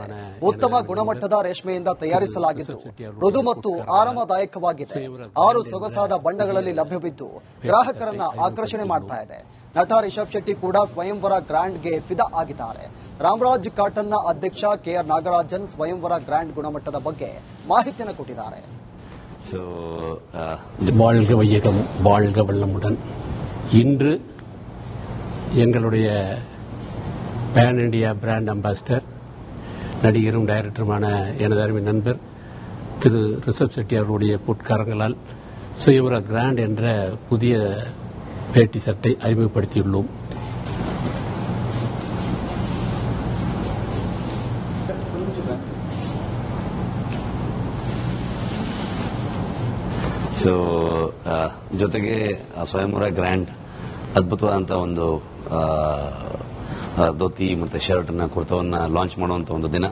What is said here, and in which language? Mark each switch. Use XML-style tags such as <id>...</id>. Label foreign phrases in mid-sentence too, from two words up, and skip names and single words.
<kn>ಉತ್ತಮ ಗುಣಮಟ್ಟದ ರೇಷ್ಮೆಯಿಂದ ತಯಾರಿಸಲಾಗಿದ್ದು ಮೃದು ಮತ್ತು ಆರಾಮದಾಯಕವಾಗಿದೆ. 6 ಸೊಗಸಾದ ಬಣ್ಣಗಳಲ್ಲಿ ಲಭ್ಯವಿದ್ದು ಗ್ರಾಹಕರನ್ನ ಆಕರ್ಷಣೆ ಮಾಡ್ತಾ ಇದೆ. ನಟ ರಿಷಬ್ ಶೆಟ್ಟಿ ಕೂಡ ಸ್ವಯಂವರ ಗ್ರ್ಯಾಂಡ್ಗೆ ಫಿದಾ ಆಗಿದ್ದಾರೆ. ರಾಮರಾಜ್ ಕಾಟನ್ನ ಅಧ್ಯಕ್ಷ ಕೆಆರ್ ನಾಗರಾಜನ್ ಸ್ವಯಂವರ ಗ್ರ್ಯಾಂಡ್ ಗುಣಮಟ್ಟದ ಬಗ್ಗೆ ಮಾಹಿತಿಯನ್ನು ಕೊಟ್ಟಿದ್ದಾರೆ.</kn> <ta>வாழ்க வையகம், வாழ்க வளமுடன். இன்று எங்களுடைய</ta> <en>pan India brand ambassador,</en> <ta>நடிகரும் டைரக்டருமான எனது அருமை நண்பர் திரு ரிஷப் செட்டி அவர்களுடைய பொற்காரங்களால் சுயவர கிராண்ட் என்ற புதிய வேட்டி சட்டை அறிமுகப்படுத்தியுள்ளோம்.</ta> <kn>ಸೊ ಜೊತೆಗೆ ಸ್ವಯಂವರ ಗ್ರ್ಯಾಂಡ್ ಅದ್ಭುತವಾದಂತಹ ಒಂದು ಧೋತಿ ಮತ್ತೆ ಶರ್ಟ್ ಕುರ್ತವನ್ನ ಲಾಂಚ್ ಮಾಡುವಂತ ಒಂದು ದಿನ.</kn>